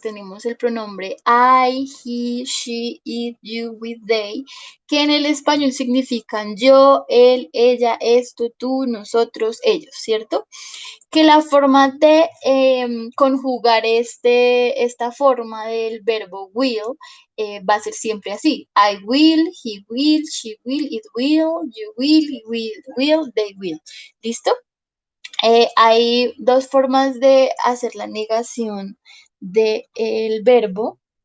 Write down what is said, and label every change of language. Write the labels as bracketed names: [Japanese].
[Spanish] Tenemos el pronombre [English] I, he, she, it, you, with, they, [Spanish] que en el español significan yo, él, ella, esto, tú, nosotros, ellos, ¿cierto? Que la forma de conjugar esta forma del verbo will va a ser siempre así. [English] I will, he will, she will, it will, you will, we will, they will. [Spanish] ¿Listo? Hay dos formas de hacer la negación del verbo.